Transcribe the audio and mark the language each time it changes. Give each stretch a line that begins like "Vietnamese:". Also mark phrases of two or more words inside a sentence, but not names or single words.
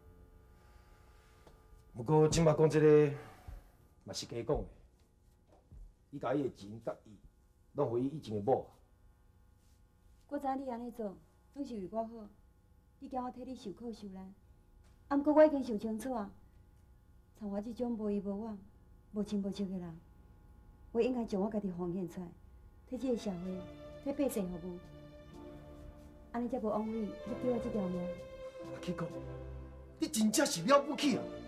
Min Nan Chinese: 不过即摆讲这个，嘛是假讲的。伊甲伊的钱甲伊，拢互伊以前的某。我知你安尼做，拢是为我好，你惊我替你受苦受难。啊，毋过我已经想清楚啊，像我这种无依无靠、无亲无戚的人，我应该将我家己奉献出来，替这个社会、替百姓服务。安尼才无枉费你给我这条命。阿去讲，你真正是了不起啊！